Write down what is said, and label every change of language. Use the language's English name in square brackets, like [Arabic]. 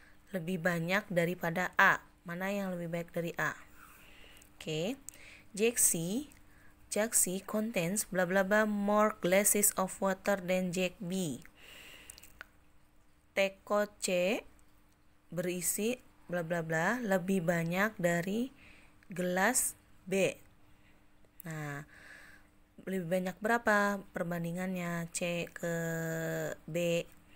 [Indonesian] Lebih banyak daripada A. Mana yang lebih baik dari A? Oke. [English] Jug C contains bla bla bla more glasses of water than jug B. [Indonesian] Teko C berisi bla bla bla lebih banyak dari gelas B. Nah, lebih banyak berapa perbandingannya C ke B?